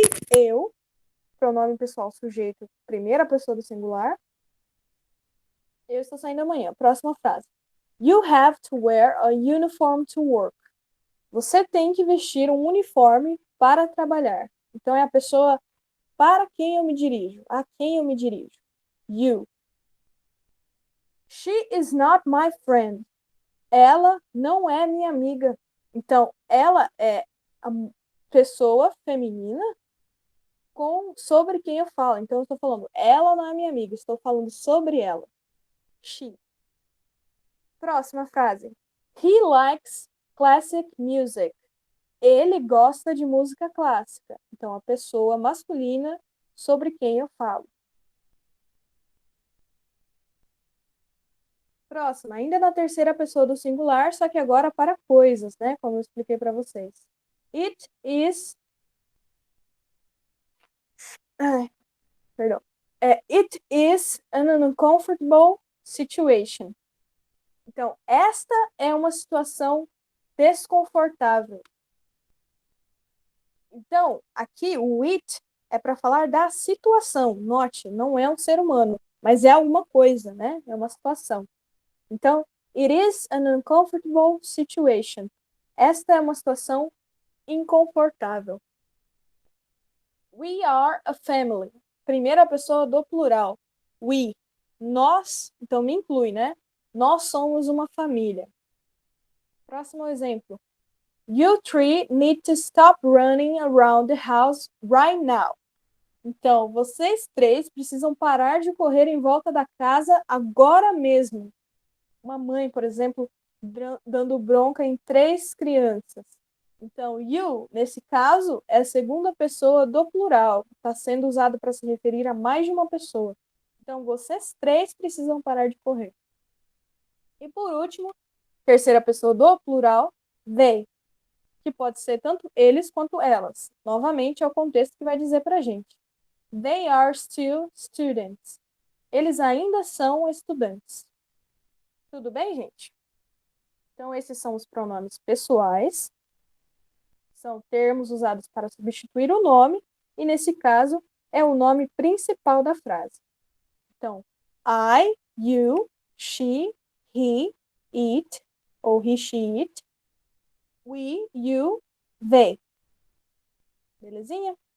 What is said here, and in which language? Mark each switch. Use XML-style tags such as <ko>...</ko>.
<pt>Eu, pronome pessoal sujeito, primeira pessoa do singular. Eu estou saindo amanhã. Próxima frase.</pt> <en>You have to wear a uniform to work.</en> <pt>Você tem que vestir um uniforme para trabalhar. Então é a pessoa para quem eu me dirijo, a quem eu me dirijo. You.</pt> <en>She is not my friend.</en> <pt>Ela não é minha amiga. Então, ela é a pessoa feminina sobre quem eu falo. Então, eu estou falando, ela não é minha amiga, estou falando sobre ela. She. Próxima frase.</pt> <en>He likes classic music.</en> <pt>Ele gosta de música clássica. Então, a pessoa masculina sobre quem eu falo. Próxima, ainda na terceira pessoa do singular, só que agora para coisas, né? Como eu expliquei para vocês.</pt> <en>It is.</en> <pt>Ai, perdão.</pt> <en>It is an uncomfortable situation.</en> <pt>Então, esta é uma situação desconfortável. Então, aqui o it é para falar da situação. Note, não é um ser humano, mas é alguma coisa, né? É uma situação.</pt> <en>Então, it is an uncomfortable situation.</en> <pt>Esta é uma situação inconfortável.</pt> <en>We are a family.</en> <pt>Primeira pessoa do plural. We. Nós, então me inclui, né? Nós somos uma família. Próximo exemplo.</pt> <en>You three need to stop running around the house right now.</en> <pt>Então, vocês três precisam parar de correr em volta da casa agora mesmo. Uma mãe, por exemplo, dando bronca em 3 crianças. Então, you, nesse caso, é a segunda pessoa do plural. Está sendo usado para se referir a mais de uma pessoa. Então, vocês três precisam parar de correr. E por último, terceira pessoa do plural, they, que pode ser tanto eles quanto elas. Novamente, é o contexto que vai dizer para a gente.</pt> <en>They are still students.</en> <pt>Eles ainda são estudantes. Tudo bem, gente? Então, esses são os pronomes pessoais. São termos usados para substituir o nome, e nesse caso, é o nome principal da frase.</pt> <en>Então, I, you, she, he, it, ou he, she, it, we, you, they. Belezinha?</en>